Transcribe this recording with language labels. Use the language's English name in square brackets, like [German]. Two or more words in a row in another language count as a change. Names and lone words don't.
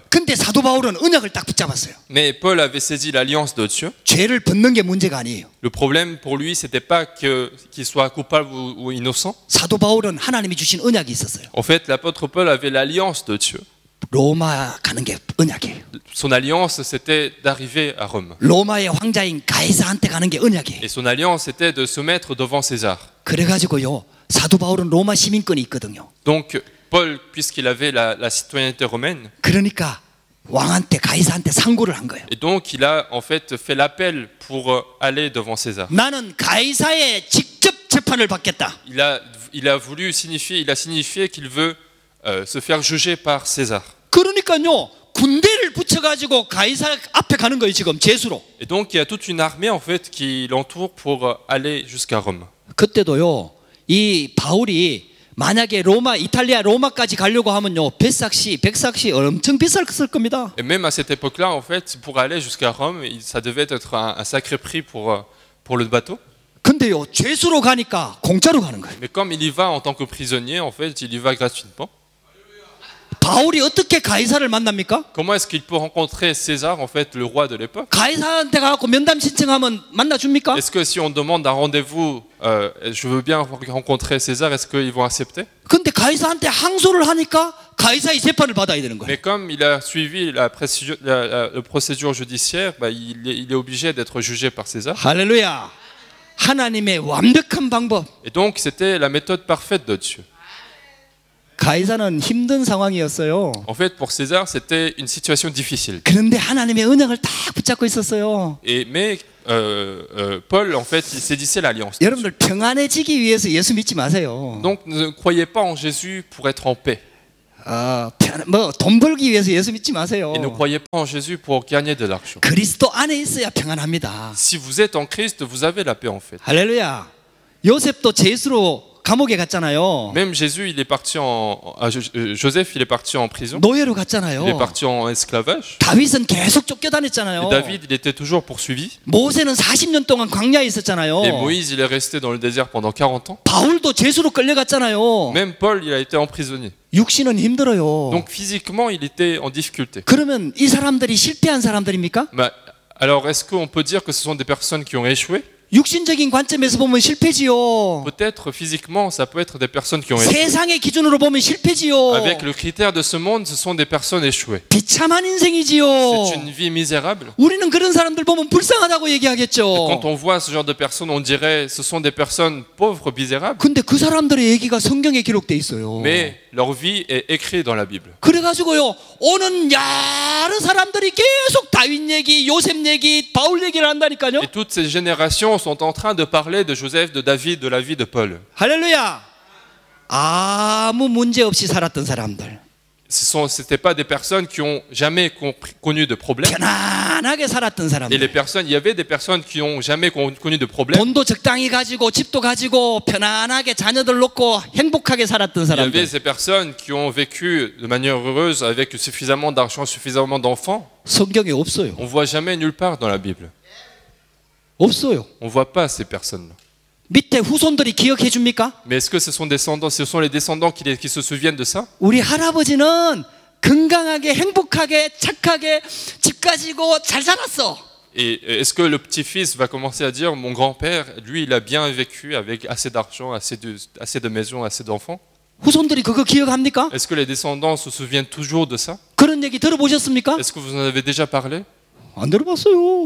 [Korean] 근데 사도 바울은 언약을 딱 붙잡았어요. [French] Mais Paul avait saisi l'alliance de Dieu. [Korean] 죄를 벗는 게 문제가 아니에요. [French] Le problème pour lui, c'était pas qu'il soit coupable ou innocent. [Korean] 사도 바울은 하나님이 주신 언약이 있었어요. [French] En fait, l'apôtre Paul avait l'alliance de Dieu. [Korean] 로마 가는 게 언약이에요. [French] Son alliance, c'était d'arriver à Rome. [Korean] 로마의 황자인 가이사한테 가는 게 언약이에요. [French] Et son alliance, c'était de se mettre devant César. [Korean] 그래가지고요 사도 바울은 로마 시민권이 있거든요. [French] Donc, Paul, puisqu'il avait la citoyenneté romaine, [Korean] 그러니까 왕한테 가이사한테 상고를 한 거예요. [French] et donc il a en fait fait l'appel pour aller devant César. [Korean] 나는 가이사의 직접 재판을 받겠다. [French] Il a signifié qu'il veut se faire juger par César. [Korean] 그러니까요 군대를 붙여가지고 가이사 앞에 가는 거예요 지금 죄수로. [French] Et donc il y a toute une armée en fait qui l'entoure pour aller jusqu'à Rome. [Korean] 그때도요 이 바울이 만약에 이탈리아 로마까지 가려고 하면요 백삭시 엄청 비쌀 겁니다. [French] Et même à cette époque-là, en fait, pour aller jusqu'à Rome, ça devait être un sacré prix pour le bateau. [Korean] 근데요 죄수로 가니까 공짜로 가는 거예요. [French] Mais comme il y va en tant que prisonnier, en fait, il y va gratuitement. [Korean] 바울이 어떻게 가이사를 만납니까? [French] Comment est-ce qu'il peut rencontrer César, en fait, le roi de l'époque? [Korean] 가이사한테 가서 면담 신청하면 만나줍니까? [French] Est-ce que si on demande un rendez-vous, je veux bien rencontrer César, est-ce qu'ils vont accepter? [Korean] 근데 가이사한테 항소를 하니까 가이사의 재판을 받아야 되는 거예요. [French] Mais comme il a suivi la procédure judiciaire, il est obligé d'être jugé par César. [Korean] 할렐루야. 하나님의 완벽한 방법. [French] Et donc, c'était la méthode parfaite de Dieu. [Korean] 가이사는 힘든 상황이었어요. [French] En fait, pour César, c'était une situation difficile. [Korean] 그런데 하나님의 언약을 딱 붙잡고 있었어요. [French] Mais Paul, en fait, il saisissait l'alliance. [Korean] 여러분들 평안해지기 위해서 예수 믿지 마세요. [French] Donc, ne croyez pas en Jésus pour être en paix. [Korean] 돈 벌기 위해서 예수 믿지 마세요. [French] Et ne croyez pas en Jésus pour gagner de l'argent. [Korean] 그리스도 안에 있어야 평안합니다. [French] Si vous êtes en Christ, vous avez la paix en fait. [Korean] 할렐루야. 요셉도 죄수로 감옥에 갔잖아요. [French] Même Jésus, Joseph, il est parti en prison. [Korean] 노예로 갔잖아요. [French] Il est parti en esclavage. [Korean] 다윗은 계속 쫓겨다녔잖아요. [French] Et David, il était toujours poursuivi. [Korean] 모세는 40년 동안 광야에 있었잖아요. [French] Et Moïse, il est resté dans le désert pendant 40 ans. [Korean] 바울도 죄수로 끌려갔잖아요. [French] Même Paul, il a été emprisonné. [Korean] 육신은 힘들어요. [French] Donc physiquement, il était en difficulté. [Korean] 그러면 이 사람들이 실패한 사람들입니까? [French] Bah, alors, est-ce qu'on peut dire que ce sont des personnes qui ont échoué? [Korean] 육신적인 관점에서 보면 실패지요. [French] Peut-être physiquement, ça peut être des personnes qui ont échoué. [Korean] 세상의 기준으로 보면 실패지요. [French] Avec le critère de ce monde, ce sont des personnes échouées. [Korean] 비참한 인생이지요. [French] C'est une vie misérable. [Korean] 우리는 그런 사람들 보면 불쌍하다고 [French] Quand [Korean] 얘기하겠죠. [French] on voit ce genre de personnes, on dirait ce sont des personnes pauvres, misérables. [Korean] 근데 그 사람들의 얘기가 성경에 기록돼 있어요. [French] Mais leur vie est écrite dans la Bible. [Korean] 그래가지고요, 오는 여러 사람들이 계속 다윗 얘기, 요셉 얘기, 바울 얘기를 한다니까요. [French] Et toutes ces générations sont en train de parler de Joseph, de David, de la vie de Paul. [Korean] 할렐루야. 아무 문제 없이 살았던 사람들. [French] C'était pas des personnes qui ont jamais connu de problème. [Korean] 편안하게 살았던 [French] Et [Korean] 사람들. [French] les personnes, il y avait des personnes qui ont jamais connu de problème. [Korean] 돈도 적당히 가지고 집도 가지고 편안하게 자녀들 놓고 행복하게 살았던 [French] Il y avait [Korean] 사람들. [French] ces personnes qui ont vécu de manière heureuse avec suffisamment d'argent, suffisamment d'enfants. [Korean] 성경에 없어요. [French] On voit jamais nulle part dans la Bible. [Korean] 없어요. [French] On voit pas ces personnes-là. [Korean] 밑에 후손들이 기억해 줍니까? [French] Mais est-ce que ce sont les descendants qui se souviennent de ça? [Korean] 우리 할아버지는 건강하게 행복하게 착하게 집 가지고 잘 살았어. [French] Et est-ce que le petit-fils va commencer à dire mon grand-père, lui, il a bien vécu avec assez d'argent, assez de maisons, assez d'enfants? [Korean] 후손들이 그거 기억합니까? [French] Est-ce que les descendants se souviennent toujours de ça? [Korean] 그런 얘기 들어보셨습니까? [French] Est-ce que vous en avez déjà parlé? [Korean] 안 들어봤어요.